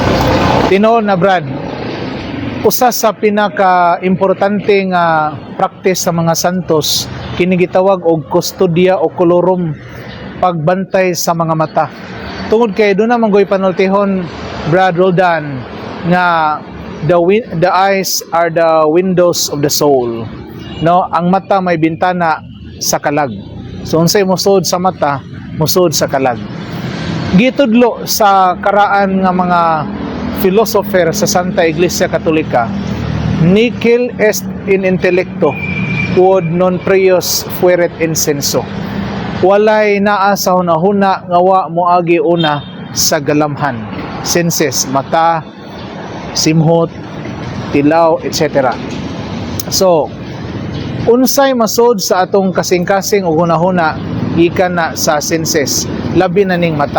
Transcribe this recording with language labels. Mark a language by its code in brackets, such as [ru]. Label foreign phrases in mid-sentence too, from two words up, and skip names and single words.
[ceb] Tinuod na Brad, usa sa pinaka-importante nga practice sa mga santos kini gitawag og kustodya o kolorum, pagbantay sa mga mata. Tungod kay doon naman goy panultihon Brad Roldan nga [en] the eyes are the windows of the soul. [ceb] No, ang mata may bintana sa kalag. So unsay musod sa mata, musod sa kalag. Gitudlo sa karaan nga mga philosopher sa Santa Iglesia Katolika, [la] nihil est in intellecto quod non prius fuerit insenso. [ceb] Walay naa sa hunahuna nga wa moagi una sa galamhan. Senses, mata, simhot, tilaw, etc. So, unsay masod sa atong kasing-kasing o hunahuna gikan na sa senses, labi na ning mata.